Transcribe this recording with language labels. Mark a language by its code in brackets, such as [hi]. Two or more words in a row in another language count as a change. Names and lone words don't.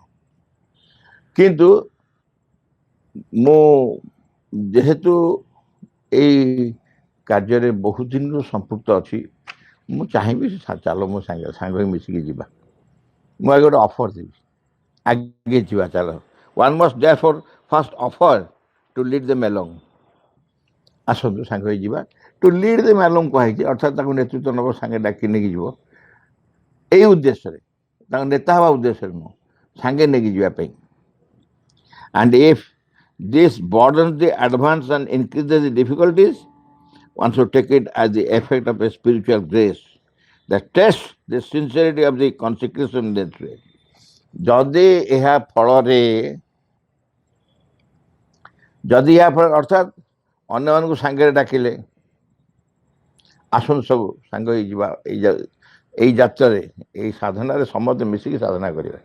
[or] କିନ୍ତୁ ମୁଁ ଯେହେତୁ ଏଇ କାର୍ଯ୍ୟରେ ବହୁତ ଦିନରୁ ସମ୍ପୃକ୍ତ ଅଛି, ମୁଁ ଚାହିଁବି ଚାଲ ମୋ ସାଙ୍ଗରେ ସାଙ୍ଗ ହୋଇ ମିଶିକି ଯିବା। ମୁଁ ଆଗେ ଗୋଟେ ଅଫର ଦେବି, ଆଗେ ଯିବା ଚାଲ। [en] one must therefore first offer to lead them along. [or] ଆସନ୍ତୁ ସାଙ୍ଗ ହୋଇ ଯିବା। [en] to lead them along [or] କୁହାହେଇଛି, ଅର୍ଥାତ୍ ତାଙ୍କୁ ନେତୃତ୍ୱ ନେବ, ସାଙ୍ଗେ ଡାକି ନେଇକି ଯିବ। ଏଇ ଉଦ୍ଦେଶ୍ୟରେ, ତାଙ୍କ ନେତା ହେବା ଉଦ୍ଦେଶ୍ୟରେ ନୁହଁ, ସାଙ୍ଗେ ନେଇକି ଯିବା ପାଇଁ। [en] And if this burdens the advance and increases the difficulties, one should take it as the effect of a spiritual grace that tests the sincerity of the consecration that way. [or] ଯଦି ଏହା ଫଳରେ ଅର୍ଥାତ୍ ଅନ୍ୟମାନଙ୍କୁ ସାଙ୍ଗରେ ଡାକିଲେ ଆସନ୍ତୁ ସବୁ ସାଙ୍ଗ ହେଇଯିବା, ଏଇ ଯାତ୍ରାରେ, ଏଇ ସାଧନାରେ ସମସ୍ତେ ମିଶିକି ସାଧନା କରିବା।